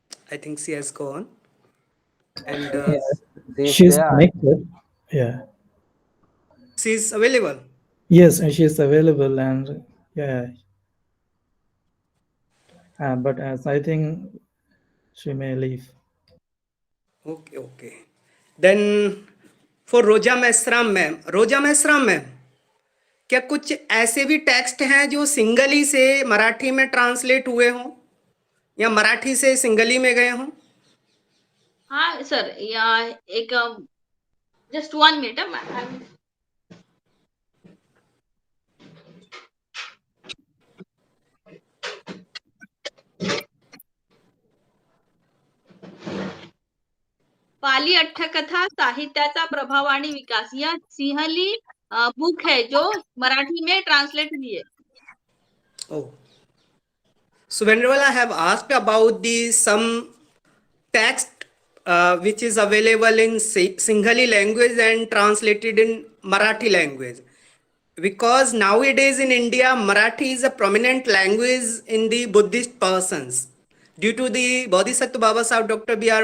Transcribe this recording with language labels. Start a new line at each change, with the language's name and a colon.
English: I think she has gone. And she's connected. Yeah. She's available. Yes, she's available, and yeah. But as I think she may leave. Okay. Then for Roja Mesram ma'am,
Hindi: क्या कुछ ऐसे भी text हैं जो singly से मराठी में translate हुए हों या मराठी से सिंगली में गए हों? हाँ सर, या एक जस्ट 1 मिनट मैम.
Marathi: Pali Atthakatha साहित्याचा प्रभाव आणि विकास,
Hindi: यह सिंहली बुक है जो मराठी में ट्रांसलेट हुई है.
English: Oh, So Venerable, I have asked about the some text which is available in Singhali language and translated in Marathi language. Because nowadays in India, Marathi is a prominent language in the Buddhist persons due to the Bodhisattva Baba Sahib Dr. B.R.